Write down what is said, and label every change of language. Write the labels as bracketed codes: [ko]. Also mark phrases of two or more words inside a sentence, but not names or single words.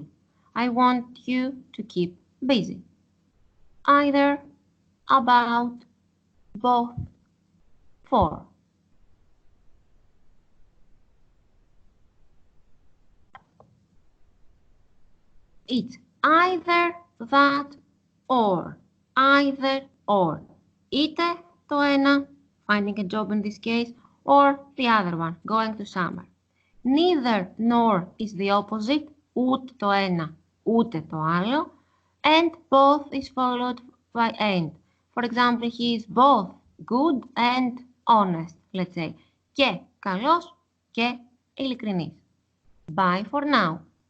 [en] I want you to keep busy. Either, about, both, for. It's either, that, or. Either, or. [el] Είτε το ένα, [en] finding a job in this case, or the other one, going to summer. Neither nor is the opposite, [el] ούτε το ένα, ούτε το άλλο, [en] and both is followed by and. For example, he is both good and honest, let's say. [el] Και καλός και ειλικρινής. [en] Bye for now.